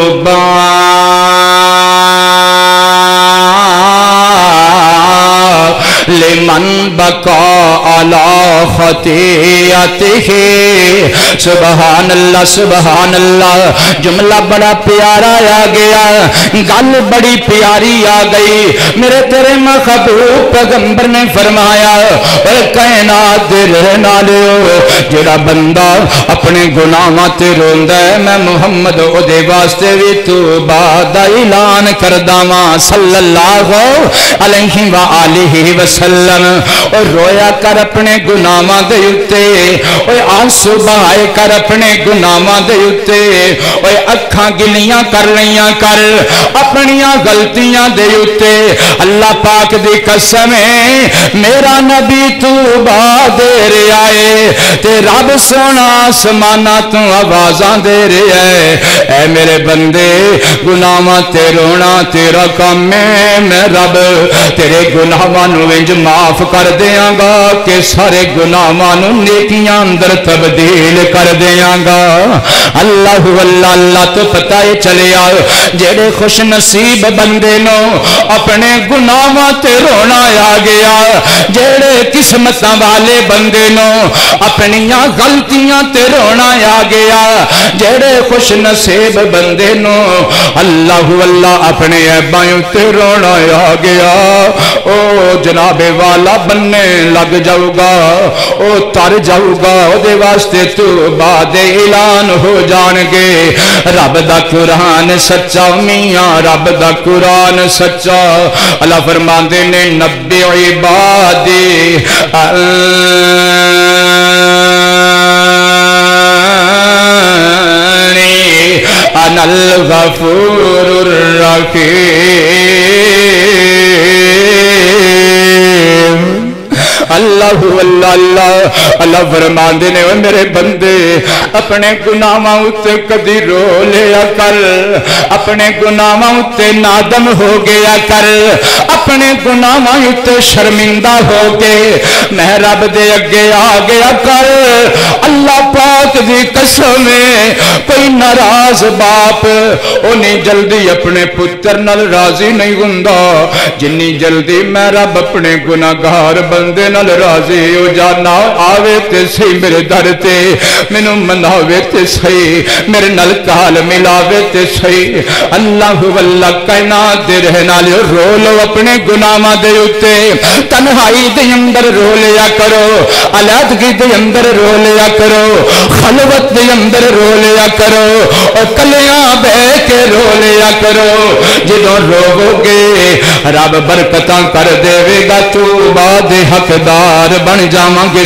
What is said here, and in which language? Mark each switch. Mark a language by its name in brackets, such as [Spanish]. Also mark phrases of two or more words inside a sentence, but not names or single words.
[Arabic] لمن بقا علی خطیئتہ [Punjabi] سبحان اللہ جملہ بڑا پیارا آ گیا گل بڑی پیاری آ گئی میرے تیرے محبوب پیغمبر نے فرمایا اے کائنات دے رہن والو جڑا بندہ اپنے گناہاں تے روندا ہے میں محمد او دے واسطے وی توبہ دا اعلان کردا واں [Arabic] صلی اللہ علیہ وآلہ وسلم [Punjabi] اور رویا کر اپنے گناہاں دے اُتے اوے آنسو بہائے کر اپنے گناہاں دے اُتے اوے اکھاں گلیاں کر لیاں کر اپنیاں غلطیاں دے اُتے اللہ پاک دی قسم ہے میرا نبی توبہ دے رہا ہے تے رب سونا آسماناں تو آوازاں دے رہا ہے اے میرے بندے گناہاں تے رونا تیرا کام ہے میں رب تیرے گناہاں نو انج معاف کر دیاں گا کہ سارے گناہاں نوں نیکیاں اندر تبدیل کر دیاں گا۔ اللہ اللہ اللہ تو پتہ ہی چلیا جڑے خوش نصیب بندے نو اپنے گناہاں تے رونا آ گیا، جڑے قسمتاں والے بندے نو اپنیاں غلطیاں تے رونا آ گیا، جڑے خوش نصیب بندے نو اللہ اللہ اپنے عیباں تے رونا آ گیا، او جناب والا بننے لگ جاؤ گا، او تر جاؤ گا، او دے واسطے تو بعد اعلان ہو جان گے رب دا قرآن سچا میاں رب دا قرآن سچا۔ [Arabic] اللہ فرماندے نے نبی عبادی انا الغفور الرحیم۔ [Punjabi] اللہ اللہ اللہ اللہ فرماندے نے او میرے بندے اپنے گناہاں اُتے کدی رو لیا کر، اپنے گناہاں اُتے نادم ہو گیا کر، اپنے گناہاں اُتے شرمندہ ہو کے میں رب دے اگے آ گیا کر۔ اللہ پاک دی قسم ہے کوئی ناراض باپ اونی جلدی اپنے پتر نال راضی نہیں ہوندا جنی جلدی میں رب اپنے گناہگار بندے نال راضی ہو جانا۔ آوے تے سی میرے در تے مینوں مناوے تے سی میرے نال کال ملاوے تے سی۔ اللہ واللہ کائنات دے رہن والے رو لو اپنے گناہاں دے اوتے، تنہائی دے اندر رو لیا کرو، علیحدگی دے اندر رو لیا کرو، خلوت دے اندر رو لیا کرو، اور کلیاں بہ کے رو لیا کرو۔ جدوں روو گے رب برکتاں کر دے گا، تو بعد حقدار بن جاواں گے۔